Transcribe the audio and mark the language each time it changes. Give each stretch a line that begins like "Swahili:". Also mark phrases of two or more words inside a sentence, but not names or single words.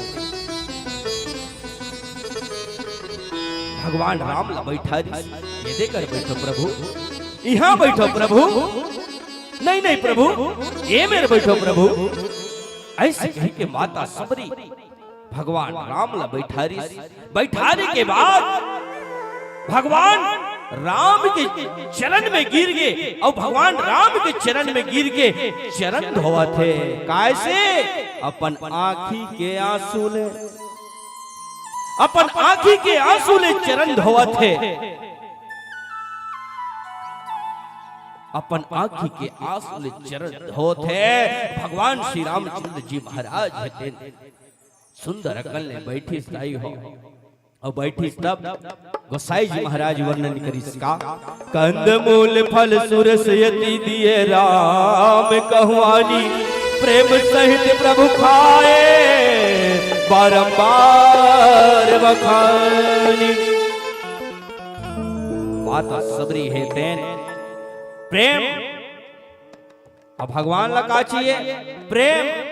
Chhattisgarhi: भगवान राम ला बैठा ये देकर बैठो प्रभु, यहाँ बैठो प्रभु, नहीं नहीं प्रभु ये मेरे बैठो प्रभु, ऐसे कह के माता सबरी भगवान राम ला बैठाने के बाद भगवान राम के चरण में गिर गए और भगवान राम के चरण में गिर के चरण धोवा थे। कैसे? अपन आँखी के आंसू ले, अपन आँखी के आंसू ले चरण धोवा थे। अपन आँखी के आंसू ले चरण धोते भगवान श्री रामचंद्र जी महाराज हेते सुंदर अकल ने बैठी स्थाई हो और बैठी तब गोसाई जी महाराज वर्णन करी इसका।
Awadhi: कंदमूल फल सुरस यति दिए राम कहवानी, प्रेम सहित प्रभु खाए बारंबार बखानी।
Chhattisgarhi: माता सबरी हेते प्रेम, अब भगवान लगा चाहिए प्रेम।